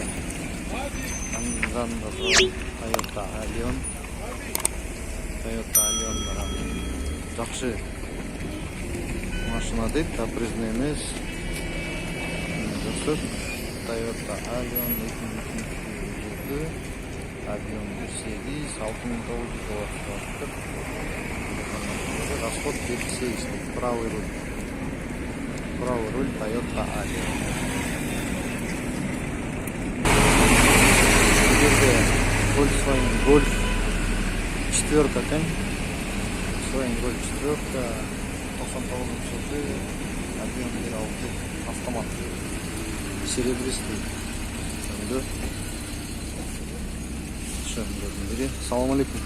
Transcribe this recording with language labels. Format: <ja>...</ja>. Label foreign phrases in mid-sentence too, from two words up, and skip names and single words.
<kk>Жанында Toyota Allion барам. Жақшы машина дейді, капризный емес. Toyota Allion 2002 жылғы объем 1.8 6900 доллар стоит.</kk> <ru>Расход 5.6. Правый руль Toyota Allion.</ru> <kk>Volkswagen Golf 4 екен. Volkswagen Golf 4 99 жылғы объем 1.6 автомат. Серебристый. Салам алейкум.</kk>